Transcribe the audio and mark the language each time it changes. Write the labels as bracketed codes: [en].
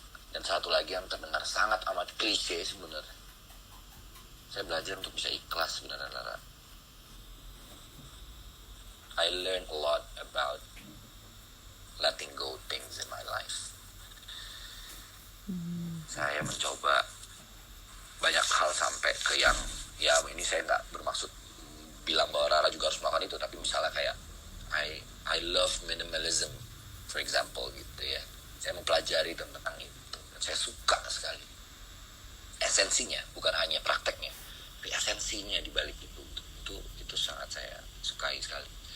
[id] Dan satu lagi yang terdengar sangat amat klise sebenarnya, saya belajar untuk bisa ikhlas sebenarnya, Lara. [en] I learned a lot about letting go things in my life. [id] Saya mencoba banyak hal sampai ke yang, ya ini saya nggak bermaksud bilang bahwa Rara juga harus melakukan itu, tapi misalnya kayak [en] I love minimalism, for example [id] gitu ya. Saya mempelajari tentang itu, dan saya suka sekali esensinya, bukan hanya prakteknya, tapi esensinya di balik itu sangat saya sukai sekali.